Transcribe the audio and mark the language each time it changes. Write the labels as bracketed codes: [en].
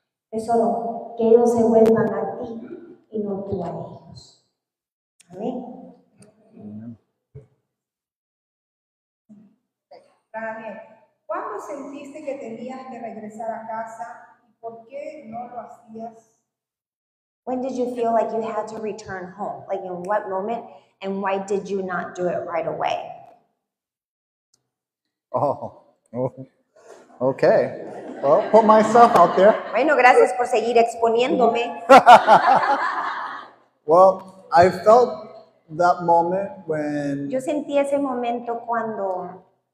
[es] Es solo que ellos se vuelvan a ti y no tú a ellos. Amén. Daniel, ¿cuándo sentiste que tenías que regresar a casa y por qué no lo hacías? [en] When did you feel like you had to return home? Like in what moment, and why did you not do it right away? Oh, okay. Well, put myself out there. [es] Bueno, gracias por seguir exponiéndome. [en] Well, I felt that moment when [es] Yo sentí ese momento cuando